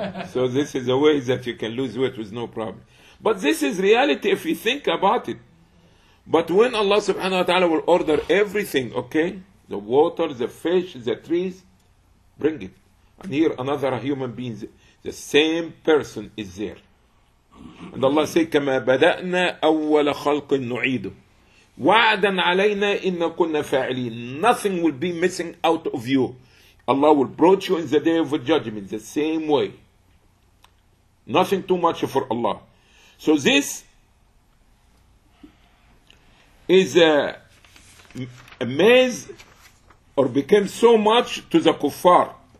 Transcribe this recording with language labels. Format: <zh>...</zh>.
<en>So this is a way that you can lose weight with no problem. But this is reality if you think about it. But when Allah subhanahu wa ta'ala will order everything, okay? The water, the fish, the trees, bring it. And here another human being, the same person is there.</en> <ar>And Allah says, كَمَا بَدَأْنَا أَوَّلَ خَلْقٍ نُعِيدُ وَعَدًا عَلَيْنَا إِنَّا كُنَّا فَاعِلِينَ.</ar> <en>Nothing will be missing out of you. Allah will brought you in the day of the judgment the same way. Nothing too much for Allah. So this is amazed or became so much to the kuffar.</en>